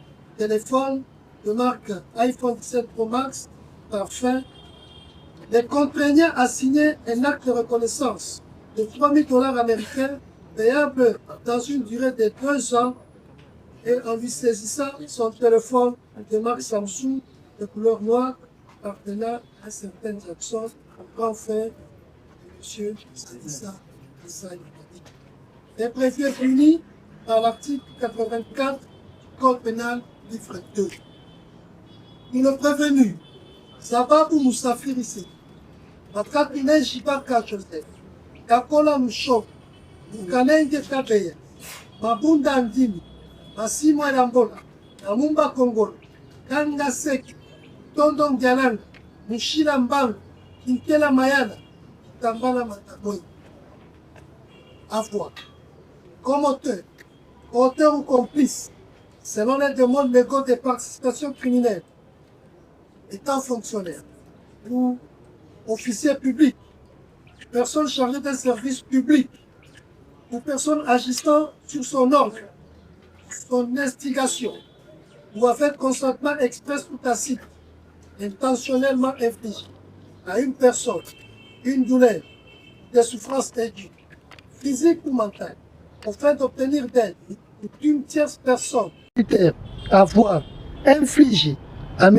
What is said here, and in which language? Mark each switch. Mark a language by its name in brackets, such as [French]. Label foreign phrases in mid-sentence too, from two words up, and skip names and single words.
[French] téléphones de marque iPhone 17 Pro Max, parfum, les contraignant à signer un acte de reconnaissance de 3 000 $ américains payable dans une durée de 2 ans et en lui saisissant son téléphone de marque Samsung de couleur noire appartenant à certaines actions au grand frère de M. Sadissa Kassai est prévu et puni par l'article 84 du Code pénal livre 2. Pour le prévenu, Zababou Moussafir ici, Matkatine Jibaka Joseph, Kakola Mouchok, Mukanenge Kabeya, Mabunda Ndimi, Masimo Elambola, Namumba Kongolo, Kanga Seki, Tondon Dialanga, Mushila Mbang, Kinkela Mayana, Tambala Mataboy. À voir. Comme auteur ou complice, selon les demandes légaux de participation criminelle, étant fonctionnaire ou officier public, personne chargée d'un service public ou personne agissant sur son ordre, son instigation ou avec consentement express ou tacite, intentionnellement infligé à une personne une douleur, des souffrances aiguës, physiques ou mentales, afin d'obtenir d'aide d'une tierce personne, avoir infligé à M.